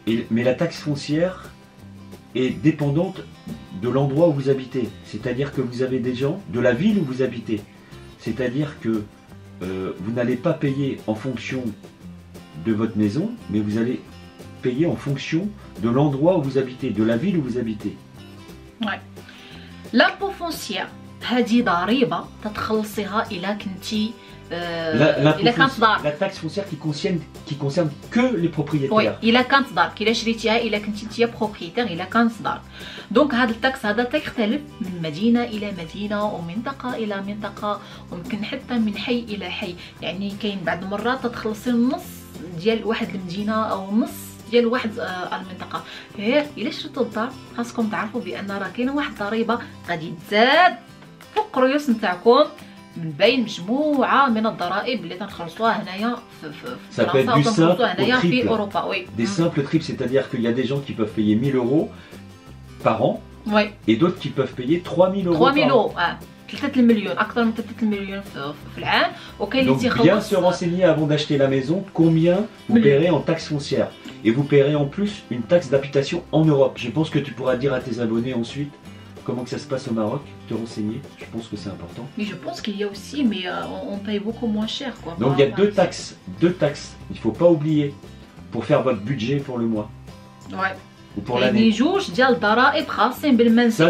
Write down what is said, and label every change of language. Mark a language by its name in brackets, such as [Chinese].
[French] Mais la taxe foncière est dépendante de l'endroit où vous habitez. C'est-à-dire que vous avez des gens de la ville où vous habitez. C'est-à-dire que vous n'allez pas payer en fonction de votre maison, mais vous allez payer en fonction de l'endroit où vous habitez, de la ville où vous habitez. Ouais. [Arabic] L'impôt foncier, هذه ضريبة تتخلصيها إلا كنتي [French] la taxe foncière qui concerne que les propriétaires. [Arabic] وي الا كانت دارك، الا شريتيها، الا كنتي نتيا بروبريتير، الا كانت دارك. دونك هذا التاكس هذا تيختلف من مدينه الى مدينه ومنطقه الى منطقه، وممكن حتى من حي الى حي. يعني كاين بعض المرات تتخلصي النص ديال واحد المدينه او نص ديال واحد المنطقه. غير الا شريتو الدار خاصكم تعرفوا بان راه كاينه واحد الضريبه غادي تزاد فوق الرؤوس نتاعكم من بين مجموعه من الضرائب اللي تنخلصوها هنايا في فرنسا وتنخلصوها هنايا في اوروبا. وي [French] des simples triples, c'est-à-dire qu'il y a des gens qui peuvent payer 1000 euros par an [Arabic] وي [French] et d'autres qui peuvent payer 3000 euros 3000 par an. [Arabic] اورو 3 المليون، اكثر من 3 المليون في العام. وكاين اللي [French] Donc bien [Arabic] تيخلص [French] se renseigner avant d'acheter la maison combien vous paierez en taxe foncière. Et vous paierez en plus une taxe d'habitation en Europe. Je pense que tu pourras dire à tes abonnés ensuite comment que ça se passe au Maroc, te renseigner. Je pense que c'est important. Mais je pense qu'il y a aussi, mais on paye beaucoup moins cher, quoi. Donc il y a deux taxes. Il faut pas oublier pour faire votre budget pour le mois Ouais. ou pour [Arabic] كاينين [French] l'année. [Arabic] جوج ديال الضرائب خاصين بالمنزل.